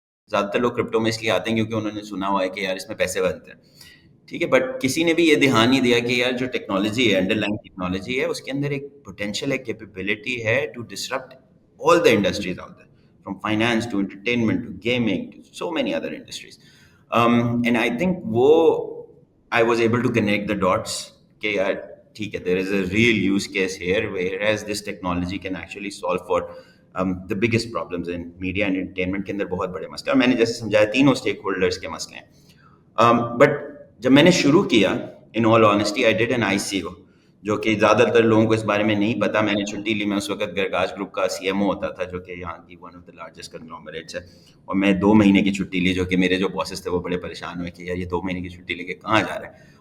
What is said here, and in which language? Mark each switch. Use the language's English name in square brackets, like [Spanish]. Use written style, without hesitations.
[Urdu] زیادہ تر لوگ کرپٹو میں اس لیے آتے ہیں کیونکہ انہوں نے سنا ہوا ہے کہ یار اس میں پیسے بنتے ہیں. ٹھیک ہے, بٹ کسی نے بھی یہ دھیان نہیں دیا کہ یار جو ٹیکنالوجی ہے, انڈر لائن ٹیکنالوجی ہے, اس کے اندر ایک پوٹینشیل ہے, کیپیبلٹی ہے to disrupt [English] all the industries out there, from finance to entertainment to gaming to so many other industries. And I think I was able to connect the dots [Urdu] کہ یار ٹھیک ہے, [English] there is a real use case here whereas this technology can actually solve for the biggest problems in media and entertainment [Urdu] کے اندر بہت بڑے مسئلے, اور میں نے جیسے سمجھایا تینوں اسٹیک ہولڈرس کے مسئلے ہیں. بٹ جب میں نے شروع کیا, [English] in all honesty I did an ICO, [Urdu] جو کہ زیادہ تر لوگوں کو اس بارے میں نہیں پتا. میں نے چھٹی لی, میں اس وقت گرگاش گروپ کا CMO ہوتا تھا, جو کہ یہاں کی ون آف دا لارجسٹ کنگلومریٹس ہے, اور میں 2 مہینے کی چھٹی لی, جو کہ میرے جو باسز تھے وہ بڑے پریشان ہوئے کہ یار یہ 2 مہینے کی چھٹی لے کے کہاں جا رہے ہیں.